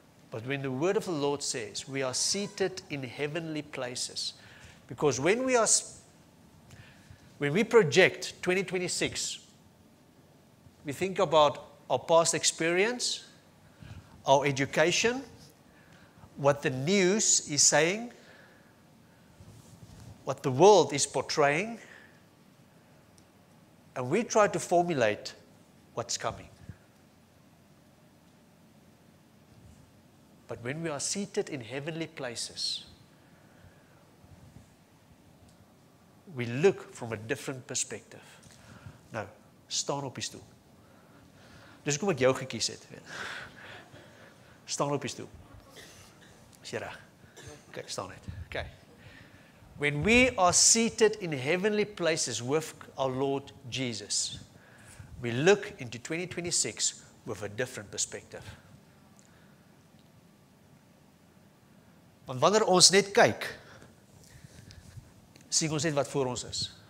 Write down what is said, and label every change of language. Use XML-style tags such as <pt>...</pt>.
<en>But when the word of the Lord says, we are seated in heavenly places, because when we project 2026, we think about our past experience, our education, what the news is saying, what the world is portraying, and we try to formulate what's coming. But when we are seated in heavenly places, we look from a different perspective.</en> <af>Nou, staan op die stoel. Dis hoekom ek jou gekies het. Staan op die stoel. Is jy reg? Okay, staan net. Okay.</af> <en>When we are seated in heavenly places with our Lord Jesus, we look into 2026 with a different perspective.</en> <af>Want wanneer ons net kyk, sien ons net wat voor ons is.</af>